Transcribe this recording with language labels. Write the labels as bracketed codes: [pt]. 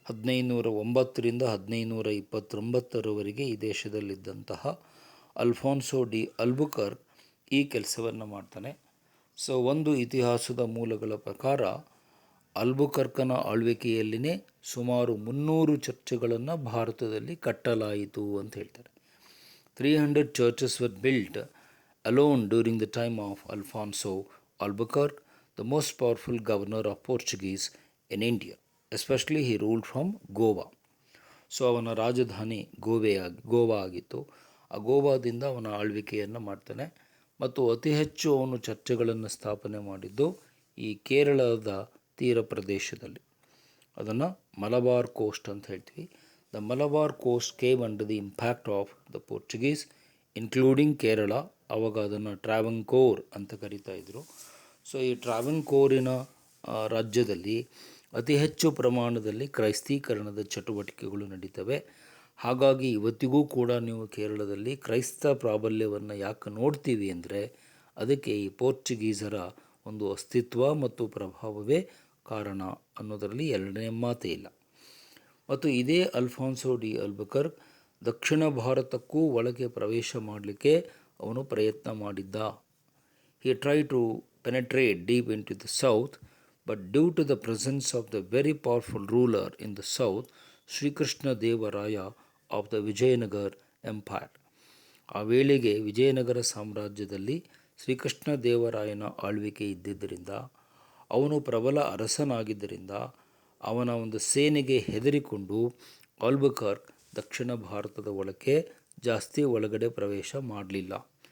[kn] 1509ರಿಂದ 1529ರವರೆಗೆ ಈ ದೇಶದಲ್ಲಿದ್ದಂತಹ Alfonso D Albuquerque ಈ ಕೆಲಸವನ್ನು ಮಾಡ್ತಾನೆ. ಸೊ ಒಂದು ಇತಿಹಾಸದ ಮೂಲಗಳ ಪ್ರಕಾರ ಅಲ್ಬುಕರ್ಕನ ಆಳ್ವಿಕೆಯಲ್ಲಿನೇ ಸುಮಾರು 300 ಚರ್ಚ್ಗಳನ್ನು ಭಾರತದಲ್ಲಿ ಕಟ್ಟಲಾಯಿತು ಅಂತ ಹೇಳ್ತಾರೆ. [en] 300 churches were built alone during the time of Alfonso Albuquerque, the most powerful governor of Portuguese in India. Especially he ruled from Goa. [kn] So ಅವನ ರಾಜಧಾನಿ ಗೋವಾ ಆಗಿತ್ತು. ಆ ಗೋವಾದಿಂದ ಅವನ ಆಳ್ವಿಕೆಯನ್ನು ಮಾಡ್ತಾನೆ ಮತ್ತು ಅತಿ ಹೆಚ್ಚು ಅವನು ಚರ್ಚ್ಗಳನ್ನು ಸ್ಥಾಪನೆ ಮಾಡಿದ್ದು ಈ ಕೇರಳದ ತೀರ ಪ್ರದೇಶದಲ್ಲಿ. ಅದನ್ನು ಮಲಬಾರ್ ಕೋಸ್ಟ್ ಅಂತ ಹೇಳ್ತೀವಿ. [en] The Malabar coast came under the impact of the Portuguese including Kerala. [kn] ಆವಾಗ ಅದನ್ನು ಟ್ರಾವಂಕೋರ್ ಅಂತ ಕರೀತಾ ಇದ್ದರು. ಸೊ ಈ ಟ್ರಾವಂಕೋರಿನ ರಾಜ್ಯದಲ್ಲಿ ಅತಿ ಹೆಚ್ಚು ಪ್ರಮಾಣದಲ್ಲಿ ಕ್ರೈಸ್ತೀಕರಣದ ಚಟುವಟಿಕೆಗಳು ನಡೀತವೆ. ಹಾಗಾಗಿ ಇವತ್ತಿಗೂ ಕೂಡ ನೀವು ಕೇರಳದಲ್ಲಿ ಕ್ರೈಸ್ತ ಪ್ರಾಬಲ್ಯವನ್ನು ಯಾಕೆ ನೋಡ್ತೀವಿ ಅಂದರೆ ಅದಕ್ಕೆ ಈ ಪೋರ್ಚುಗೀಸರ ಒಂದು ಅಸ್ತಿತ್ವ ಮತ್ತು ಪ್ರಭಾವವೇ ಕಾರಣ ಅನ್ನೋದರಲ್ಲಿ ಎರಡನೇ ಮಾತೇ ಇಲ್ಲ. ಮತ್ತು ಇದೇ ಅಲ್ಫಾನ್ಸೋ ಡಿ ಅಲ್ಬುಕರ್ಕ್ ದಕ್ಷಿಣ ಭಾರತಕ್ಕೂ ಒಳಗೆ ಪ್ರವೇಶ ಮಾಡಲಿಕ್ಕೆ ಅವನು ಪ್ರಯತ್ನ ಮಾಡಿದ್ದ. [en] He try to penetrate deep into the south, but due to the presence of the very powerful ruler in the south, Sri Krishna Devaraya of the Vijayanagar Empire. [kn] ಆ ವೇಳೆಗೆ ವಿಜಯನಗರ ಸಾಮ್ರಾಜ್ಯದಲ್ಲಿ ಶ್ರೀಕೃಷ್ಣ ದೇವರಾಯನ ಆಳ್ವಿಕೆ ಇದ್ದಿದ್ದರಿಂದ, ಅವನು ಪ್ರಬಲ ಅರಸನಾಗಿದ್ದರಿಂದ ಅವನ ಒಂದು ಸೇನೆಗೆ ಹೆದರಿಕೊಂಡು ಆಲ್ಬುಕರ್ಕ್ ದಕ್ಷಿಣ ಭಾರತದ ಒಳಕ್ಕೆ ಜಾಸ್ತಿ ಒಳಗಡೆ ಪ್ರವೇಶ ಮಾಡಲಿಲ್ಲ.